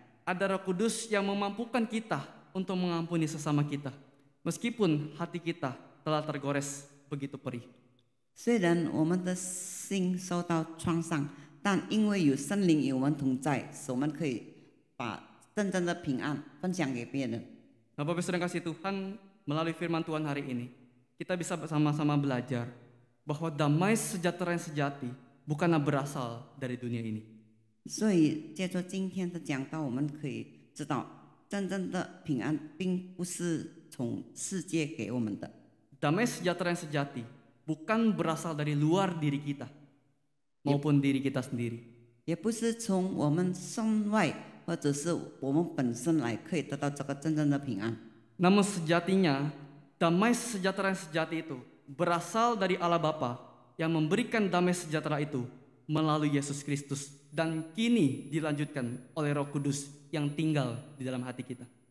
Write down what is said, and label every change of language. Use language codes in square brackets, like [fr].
[id] Ada Roh Kudus yang memampukan kita untuk mengampuni sesama kita, meskipun hati kita telah tergores begitu perih. [zh] 虽然我们的心受到创伤，但因为有神灵与我们同在，使我们可以把真正的平安分享给别人。 [id] Nah, Bapak Saudara kasih Tuhan, melalui firman Tuhan hari ini, kita bisa bersama-sama belajar bahwa damai sejahtera yang sejati bukanlah berasal dari dunia ini. [zh] 所以，借着今天的讲道，我们可以知道，真正的平安并不是从世界给我们的。 [id] Damai sejahtera yang sejati bukan berasal dari luar diri kita maupun diri kita sendiri. [zh] 也不是从我们身外或者是我们本身来可以得到这个真正的平安。 [id] Namun sejatinya, damai sejahtera yang sejati itu berasal dari Allah Bapa yang memberikan damai sejahtera itu melalui Yesus Kristus dan kini dilanjutkan oleh Roh Kudus yang tinggal di dalam hati kita.